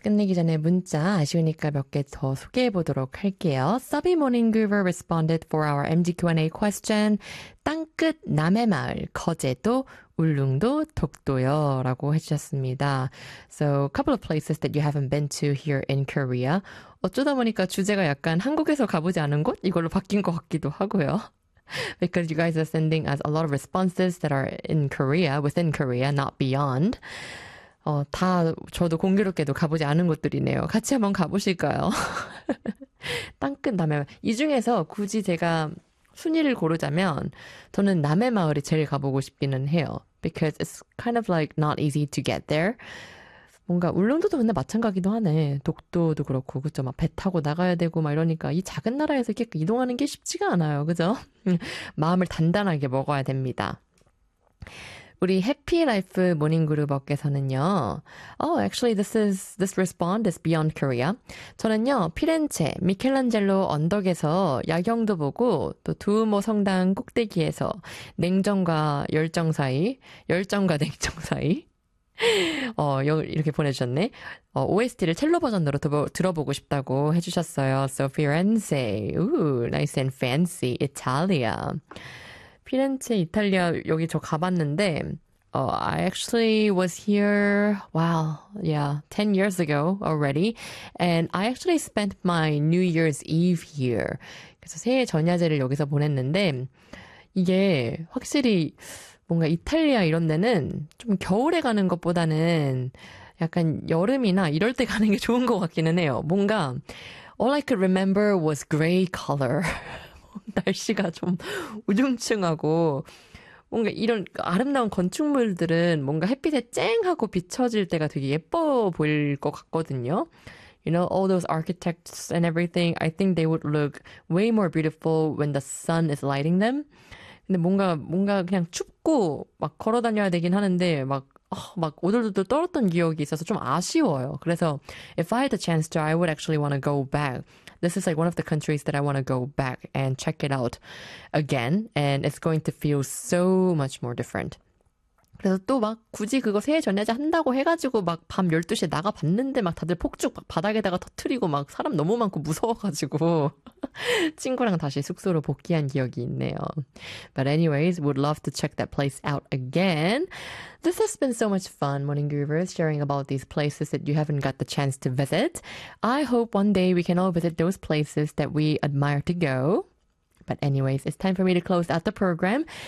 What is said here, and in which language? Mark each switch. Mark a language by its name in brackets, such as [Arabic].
[Korean] 끝내기 전에 문자 아쉬우니까 몇 개 더 소개해 보도록 할게요. [English] Subby Morning Groover responded for our MGQ&A question. [Korean] 땅끝 남해 마을, 거제도, 울릉도, 독도요. 라고 해주셨습니다. [English] So, a couple of places that you haven't been to here in Korea. [Korean] 어쩌다 보니까 주제가 약간 한국에서 가보지 않은 곳? 이걸로 바뀐 것 같기도 하고요. [English] Because you guys are sending us a lot of responses that are in Korea, within Korea, not beyond. [Korean] 다 저도 공교롭게도 가보지 않은 곳들이네요. 같이 한번 가보실까요? 땅끝 남해 마을. 이 중에서 굳이 제가 순위를 고르자면 저는 남해 마을이 제일 가보고 싶기는 해요. [English] Because it's kind of like not easy to get there. [Korean] 뭔가 울릉도도 근데 마찬가지기도 하네. 독도도 그렇고 그쵸? 막 배 타고 나가야 되고 막 이러니까 이 작은 나라에서 이렇게 이동하는 게 쉽지가 않아요. 그죠? 마음을 단단하게 먹어야 됩니다. 우리 해피 라이프 모닝 그룹께서는요. [English] Oh, actually this response is beyond Korea. [Korean] 저는요. 피렌체 미켈란젤로 언덕에서 야경도 보고 또 두오모 성당 꼭대기에서 냉정과 열정 사이, 열정과 냉정 사이 이렇게 보내주셨네. OST를 첼로 버전으로 들어보고 싶다고 해주셨어요. [English] So Firenze. Ooh, nice and fancy Italia. [Korean] 피렌체 이탈리아 여기 저 가봤는데 [English] I actually was here, wow, yeah, 10 years ago already. And I actually spent my New Year's Eve here. [Korean] 그래서 새해 전야제를 여기서 보냈는데 이게 확실히 뭔가 이탈리아 이런 데는 좀 겨울에 가는 것보다는 약간 여름이나 이럴 때 가는 게 좋은 것 같기는 해요. 뭔가 [English] all I could remember was gray color. [Korean] 날씨가 좀 우중충하고 뭔가 이런 아름다운 건축물들은 뭔가 햇빛에 쨍하고 비춰질 때가 되게 예뻐 보일 것 같거든요. [English] You know, all those architects and everything, I think they would look way more beautiful when the sun is lighting them. [Korean] 근데 뭔가 그냥 춥고 막 걸어 다녀야 되긴 하는데 막 오돌오돌 떨었던 기억이 있어서 좀 아쉬워요. 그래서 [English] if I had the chance to, I would actually want to go back. This is like one of the countries that I want to go back and check it out again. And it's going to feel so much more different. [Korean] 그래서 또 막 굳이 그거 새해 전야제 한다고 해가지고 막 밤 12시에 나가봤는데 막 다들 폭죽 막 바닥에다가 터뜨리고 막 사람 너무 많고 무서워가지고 친구랑 다시 숙소로 복귀한 기억이 있네요. [English] But anyways, would love to check that place out again. This has been so much fun, Morning Groovers, sharing about these places that you haven't got the chance to visit. I hope one day we can all visit those places that we admire to go. But anyways, it's time for me to close out the program.